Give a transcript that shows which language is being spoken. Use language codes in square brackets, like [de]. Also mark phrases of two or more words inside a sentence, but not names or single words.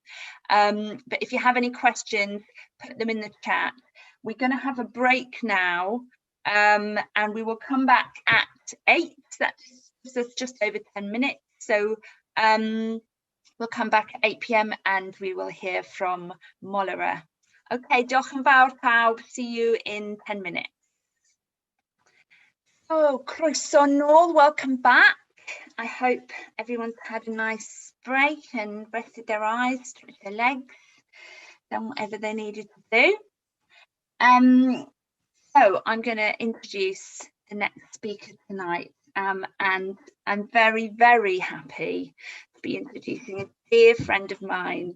[en] But if you have any questions, put them in the chat. We're going to have a break now, and we will come back at 8. That gives us just over 10 minutes. So we'll come back at 8 p.m. and we will hear from Molara. [cy] Okay, diolch yn fawr pawb. [en] See you in 10 minutes. [cy] Oh, croeso nôl, [en] welcome back. I hope everyone's had a nice break and rested their eyes, stretched their legs, done whatever they needed to do. So I'm going to introduce the next speaker tonight, and I'm very happy to be introducing a dear friend of mine.